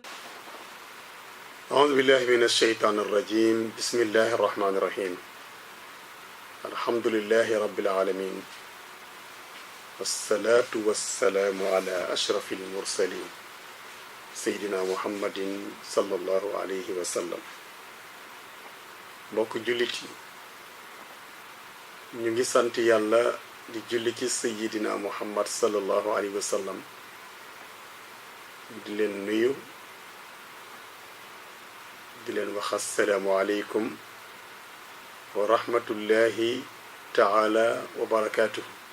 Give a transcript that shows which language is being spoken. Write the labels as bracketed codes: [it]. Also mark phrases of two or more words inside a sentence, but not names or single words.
[ar] أعوذ بالله من الشيطان الرجيم. بسم الله الرحمن الرحيم. الحمد لله رب العالمين والصلاة والسلام على أشرف المرسلين سيدنا محمد صلى الله عليه وسلم. [wo] mbokk jullit yi ñu ngi sant yàlla di julli ci sayidina muhammad [ar] صلى الله عليه وسلم [wo] di leen nuyu di leen wax [ar] السلام عليكم ورحمة الله تعالى وبركاته.